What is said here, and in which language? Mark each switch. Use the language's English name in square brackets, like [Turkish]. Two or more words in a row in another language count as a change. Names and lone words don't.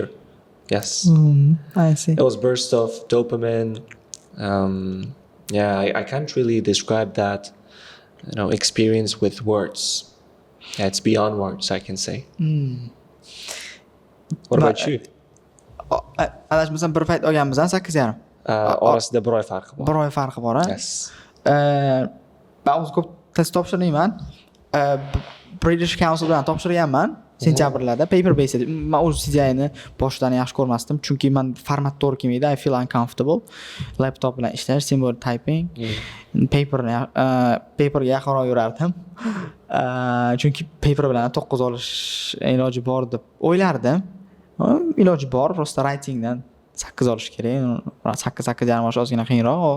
[English] Yes. I see. It was burst of dopamine. I can't really describe that, experience with words. Yeah, it's beyond words, I can say. What about you? [Uzbek] Adashmasam bir payt olganmiz 8,5. Orasida bir oy farqi bor. Bir oy farqi bor, [English] Yes. [Uzbek] Men o'zi ko'p test topshirmayman. British Council bilan topshirganman sentyabrlarda, [English] paper based. [Uzbek] Men o'z CGI'ni boshidan yaxshi ko'rmasdim, chunki men format to'g'ri kelmaydi. [English] I feel uncomfortable. [Uzbek] Laptop bilan ishlash, [English] symbol typing, [Uzbek] paperga yaqinroq yurardim. Chunki paper bilan 9 olish iloji bor deb o'ylardim. Iloji bor, просто writingdan 8 olish kerak. 8,5 olish ozgina qiyinroq.